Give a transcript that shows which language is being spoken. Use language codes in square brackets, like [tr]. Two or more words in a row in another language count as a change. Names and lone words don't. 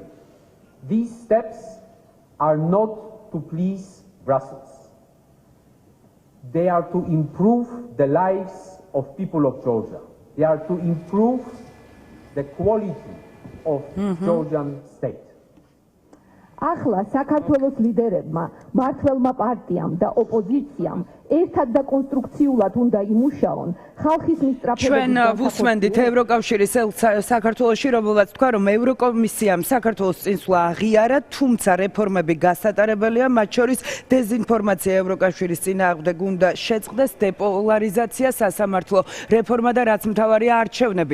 [en] These steps are not to please Brussels. They are to improve the lives of people of Georgia. They are to improve the quality of Georgian state. [ka] ახლა საქართველოს ლიდერებმა, მმართველმა პარტიამ და ოპოზიციამ ერთად და კონსტრუქციულად უნდა იმუშაონ ხალხის მისწრაფებების ჩვენ ვუსმენდით ევროკავშირის საქართველოში, რომელსაც თქვა, რომ ევროკომისიამ საქართველოს წინსვლა აღიარა, თუმცა რეფორმები გასატარებელია, მათ შორის დეზინფორმაცია ევროკავშირის წინააღმდეგ უნდა შეწყდეს, დეპოლარიზაცია, სასამართლო რეფორმა და რაც მთავარია არჩევნები.